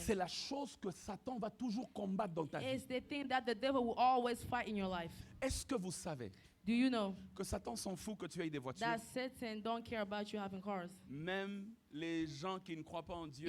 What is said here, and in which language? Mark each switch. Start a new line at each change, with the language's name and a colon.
French: C'est la chose que Satan va toujours combattre dans ta vie.
English: It's the thing that the devil will always fight in your life.
French: Est-ce que vous savez
English: Do you know
French: que Satan s'en fout que tu aies des voitures?
English: that Satan don't care about you having cars?
French: Même les gens qui ne croient pas en Dieu